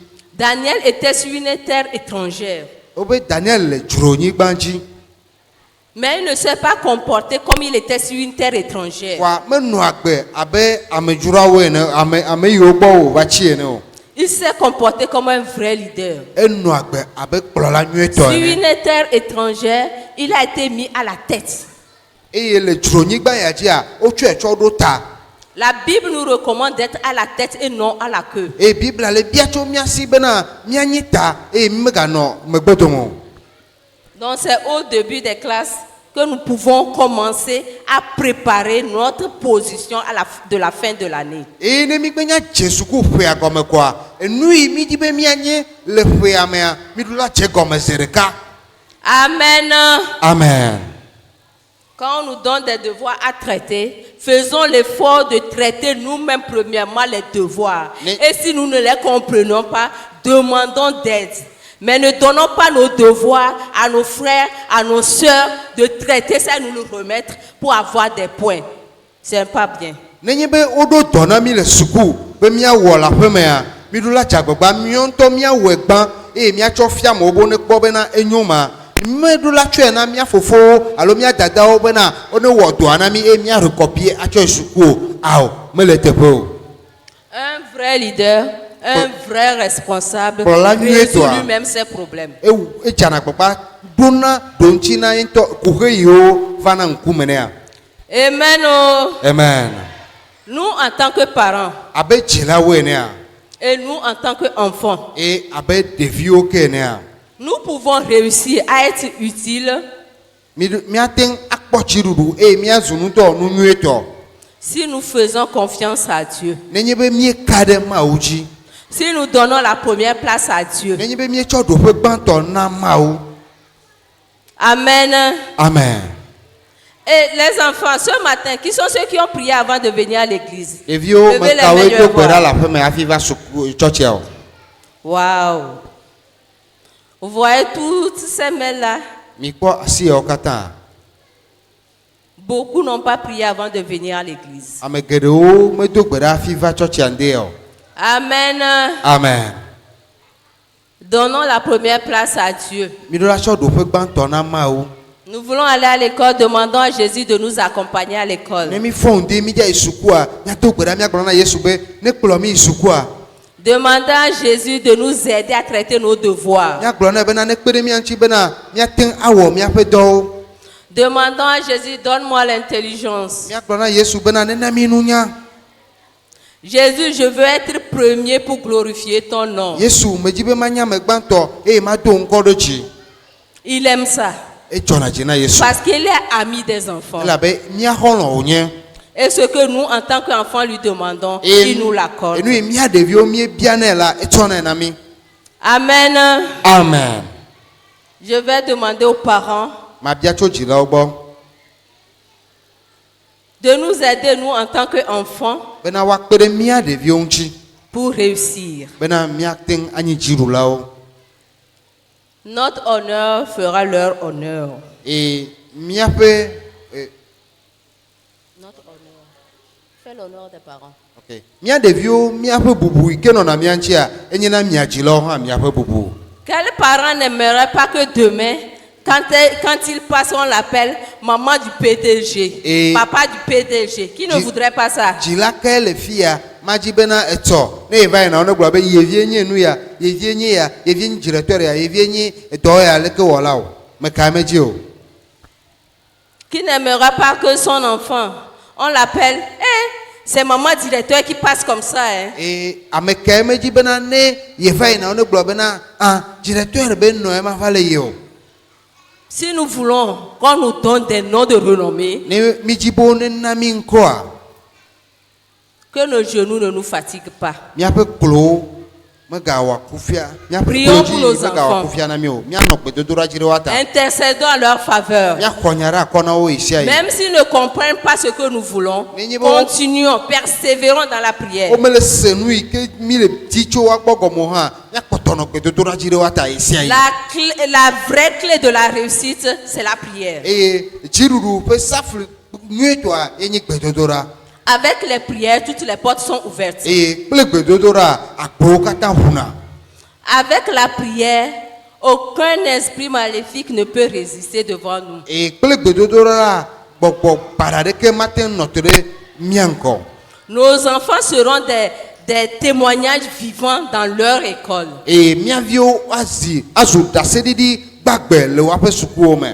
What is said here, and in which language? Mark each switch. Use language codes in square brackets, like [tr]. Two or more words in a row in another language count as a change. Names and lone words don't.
[fr] Daniel était sur une terre étrangère. [ee] Obe Daniel le dzronyi gbanji. [fr] Mais il ne s'est pas comporté comme il était sur une terre étrangère. [ee] Kwa menu agbe abe amedzurawo ene ame yiwo gbɔ wo va tsi ene o. [fr] Il s'est comporté comme un vrai leader. [ee] Enu agbe abe kplɔla nyuietɔ [fr] Sur [ee] ene. [fr] une terre étrangère, il a été mis à la tête. [ee] Eye le dzronyigba ya dzia wotsɔe tsɔ ɖo ta. [fr] La Bible nous recommande d'être à la tête et non à la queue. [ee] Eye Biblia le bia tso miasi bena mianyi ta eye meganɔ megbedome o. [fr] Donc c'est au début des classes que nous pouvons commencer à préparer notre position de la fin de l'année. [ee] Eye ne mi gbe nya dze suku ƒea gɔme koa enu yi mi di be mianyi le ƒea mea mi ɖo la dze gɔme zi ɖeka. Amen. Amen. [fr] Quand on nous donne des devoirs à traiter, faisons l'effort de traiter nous-mêmes premièrement les devoirs. Et si nous ne les comprenons pas, demandons d'aide. Mais ne donnons pas nos devoirs à nos frères, à nos sœurs, de traiter ça et nous le remettre pour avoir des points. C'est pas bien. [ee] Nenye be woɖo dɔ na mi le suku be miawɔ le aƒemea mi ɖo la dzagbegba miawo ŋutɔ miawɔe gbã eye miatsɔ fia amewo be ne kpɔ bena enyo ma meɖo la tsɔe na mia fofowo alo mia dadawo bena wone wɔ dɔa na mi eye mia rekɔpie atsɔ yi suku o awo mele teƒe o. [fr] Un vrai leader, un vrai responsable résout lui-même ses problèmes. [ee] Edzana gbagba ɖona ɖoŋtsi na ŋutɔ kuxe yiwo va na ŋkume nea. Amen. Amen. [fr] Nous en tant que parents [ee] Abe dzilawo enea. [fr] et nous en tant qu'enfants, [ee] Eye abe ɖeviwo ke enea. [fr] nous pouvons réussir à être utiles [ee] Miate ŋu akpɔ tsiɖuɖu eye miazu nutɔ nu nyuietɔ. [fr] si nous faisons confiance à Dieu. [ee] Nenye be mieka ɖe Mawu dzi. [fr] Si nous donnons la première place à Dieu. [ee] Nenye be mietsɔ ɖoƒe gbãtɔ na Mawu. Amen. Amen. [fr] Et les enfants, ce matin, qui sont ceux qui ont prié avant de venir à l'église? [ee] Ɖeviwo [fr] Levez les [ee] mekawoe [fr] mains, [ee] do [fr] je [ee] gbe [fr] vois. [ee] ɖa le aƒeme hafi va suku tsɔtsia o. [fr] Waouh. Vous voyez toutes ces mains-là? [ee] Mikpɔ asi yawo katã. [fr] Beaucoup n'ont pas prié avant de venir à l'église. [ee] Ame geɖewo medo gbe ɖa hafi va tsɔtsia ŋdie o. Amen. Amen. [fr] Donnons la première place à Dieu. [ee] Mi ɖo la tsɔ ɖoƒe gbãtɔ na Mawu. [fr] Nous voulons aller à l'école, demandons à Jésus de nous accompagner à l'école. [ee] Ne mi fɔ ŋdi mi dza yi sukua miado gbe ɖa miagblɔ na Yesu be ne kplɔ mi yi sukua. [fr] Demandons à Jésus de nous aider à traiter nos devoirs. [ee] Miagblɔ na bena ne kpe ɖe mia ŋuti bena miate ŋu awɔ miaƒe dɔwo. [fr] Demandons à Jésus, donne-moi l'intelligence. [ee] Miagblɔ na Yesu bena nena mi nunya. [fr] Jésus, je veux être premier pour glorifier ton nom. [ee] Yesu medzi be manya ame gbãtɔ eye mado ŋkɔ ɖe dzi. [fr] Il aime ça. [ee] Edzɔna dzi na Yesu. [fr] Parce qu'il est ami des enfants. [ee] Elabe mia xɔlɔ wònye. [fr] Et ce que nous, en tant qu'enfants, lui demandons, il nous l'accorde. [ee] Enu yi mia ɖeviwo miebianɛ la etsɔnɛ na mi. Amen. Amen. [fr] Je vais demander aux parents [ee] Mabia tso dzilawo gbɔ [fr] de nous aider, nous, en tant qu'enfants, [ee] bena woakpe ɖe mia ɖeviwo ŋuti [fr] pour réussir. [ee] bena miate ŋu anyi dziɖulawo. [fr] Notre honneur fera leur honneur. [ee] Eye miaƒe [fr] Notre honneur. Fais l'honneur des parents. [ee] mia ɖeviwo miaƒe bubu yi ke nɔna mia ŋutia enye na mia dzilawo hã miaƒe bubu. [fr] Quel parent n'aimerait pas que demain, quand il passe, on l'appelle maman du PDG, Et papa du PDG. Qui ne voudrait pas ça? [ee] Dzila ke le fia madzi bena etsɔ ne eva yina ne gblɔ be yevie nye nu ya, yevie nye ya, yevie nye dziɖetɔ ya, yevie nye dɔ ya leke wɔla o. Meka me dzi o. [fr] Qui n'aimera pas que son enfant, on l'appelle, c'est maman directeur qui passe comme ça. [ee] Et ame ka me dzi bena ne yeva yina ne gblɔ bena dziɖetɔ be nɔ ema va le yi o. [fr] Si nous voulons qu'on nous donne des noms de renommée, [ee] Ne mi dzi bo ne na mi ŋkɔa, [fr] que nos genoux ne nous fatiguent pas. [ee] miaƒe klowo megawɔ kufia, miaƒe [fr] Prions [ee] klo [fr] pour nos [ee] dzi megawɔ [fr] enfants. [ee] kufia na mi o. Mianɔ gbedodoɖa dzi ɖe wa ta. [fr] Intercédons à leur faveur. [ee] Miaxɔ nya ɖe akɔ na wo yi sia yi. [fr] Même s'ils ne comprennent pas ce que nous voulons, Mais continuons, persévérons dans la prière. [ee] Womele se nu yi ke mi le di tso wa gbɔ gɔme o hã miakpɔtɔ nɔ gbedodoɖa dzi ɖe wa ta yi sia yi. [fr] La vraie clé de la réussite, c'est la prière. [ee] Eye dziɖuɖu ƒe safli nyuietɔa ye nye gbedodoɖa. [fr] Avec les prières, toutes les portes sont ouvertes. [ee] Eye kple gbedodoɖa agbowo katã ʋuna. [fr] Avec la prière, aucun esprit maléfique ne peut résister devant nous. [ee] Et kple gbedodo la gbɔgbɔ para ɖeke mate ŋu nɔ te ɖe mía ŋgɔ. [fr] Nos enfants seront des témoignages vivants dans leur école. [ee] Et mía viwo azu ɖaseɖiɖi gbagbe le woaƒe sukuwo me.